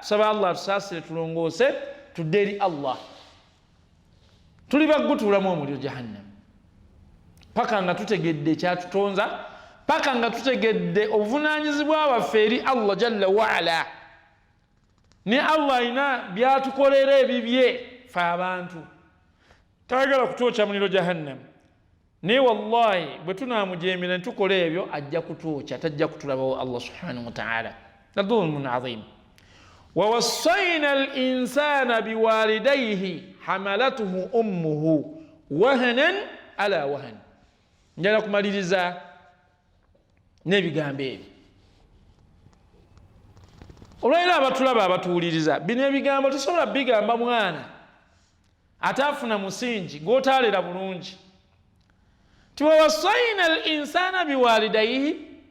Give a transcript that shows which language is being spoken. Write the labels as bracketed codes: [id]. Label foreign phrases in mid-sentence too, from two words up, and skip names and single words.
[lg] Tusaba Allah tusaasire tulongoose tudde eri Allah, tuli bagutuulamu omuliro jahannam, paka nga tutegedde ekyatutonza, paka nga tutegedde obuvunaanyizibwa bwaffe eri Allah [ar] جل وعلا. [lg] Ne Allah alina byatukolera ebibye fe abantu, tayagala kutwokya muliro jahannam. Naye wallahi bwe tunaamujeemera ne tukola ebyo, ajja kutwokya, tajja kutulabawo Allah [ar] سبحانه وتعالى. ظلم عظيم. ووصينا الإنسان بوالديه حملته أمه وهنا على وهن. [lg] njala kumaliriza n'ebigambo ebyo. Olwaliro abatulaba abatuwuliriza, bino ebigambo tosobola bigamba mwana ataafuna musingi gw'otaalera bulungi. [ar] ووصينا الإنسان بوالديه.